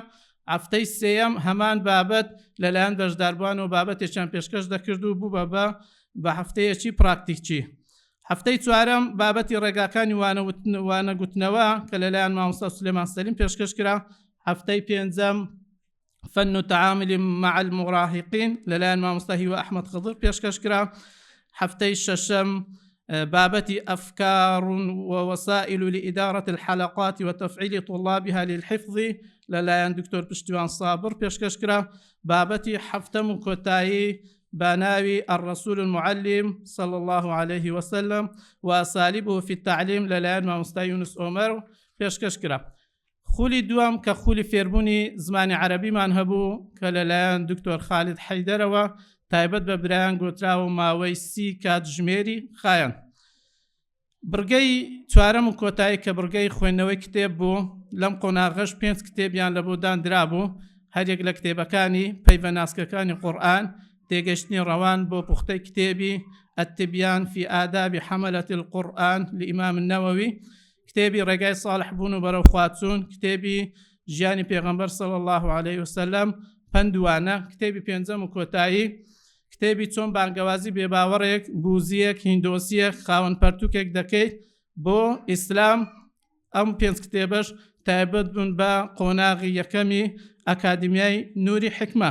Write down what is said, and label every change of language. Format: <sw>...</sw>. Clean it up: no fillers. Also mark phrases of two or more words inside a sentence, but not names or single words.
<ckb>هەفتەی سێیەم هەمان بابەت لەلایەن بەشداربووان و بابەتێکیان پێشکەش دەکرد و بوو بە هەفتەیەکی پراکتیکچی. هەفتەی چوارەم بابەتی ڕێگاکانی وانەگوتنەوە کە لەلایەن مامۆستا سولێمان سەلیم پێشکەشکرا. هەفتەی پێنجەم</ckb> <ar>فن التعامل مع المراهقين</ar> <ckb>لەلایەن مامۆستا هیوە ئەحمەد خضر پێشکەشکرا. هەفتەی شەشەم بابەتی</ckb> <ar>أفكار ووسائل لإدارة الحلقات وتفعيل طلابها للحفظ</ar> <ckb>لەلایەن دکتۆر پشتیوان سابر پێشکەشکرا. بابەتی هەفتەم و کۆتایی بناوي</ckb> <ar>الرسول المعلم صلى الله عليه وسلم وأساليبه في التعليم</ar> <ckb>لەلایەن مامۆستا یونس ئۆمەر پێشکەشکرا. خولی دوام کە خولی فێربوونی زمانی عەرەبیمان هەبوو کە لەلایەن دکتۆر خالید حەیدەرەوە تایبەت بە برایان گۆتراوە ماوەی 30 کاتژمێری خایەن. بڕگەی چوارەم و کۆتایی کە بڕگەی خوێندنەوەی کتێب بوو. لەم قۆناغەش 5 کتێبیان لە بۆ دانرا بوو. هەرێک لە کتێبەکانی پەیوەناسکەکانی قورئان تێگەشتنی ڕەوان بۆ پوختەی کتێبی</ckb> <ar>التبيان في آداب حملة القرآن لإمام النووي،</ar> <ckb>كتابي ڕێگای صالح بوون و بەرەو خواتچوون، کتێبی ژیانی پێغەمبەر</ckb> <ar>صلی الله عليه وسلم</ar> <ckb>پندوانە، کتێبی پێنجەم و کۆتایی کتێبی چۆن بانگەوازی بێباوەڕێک بوزیەک هیندۆسیەک خاوەن پەرتووکێک دەکەیت بۆ ئیسلام. ئەم 5 کتێبەش تایبەت بوون بە قۆناغی یەکەمی ئەکادیمیای نوری حکمە.</ckb>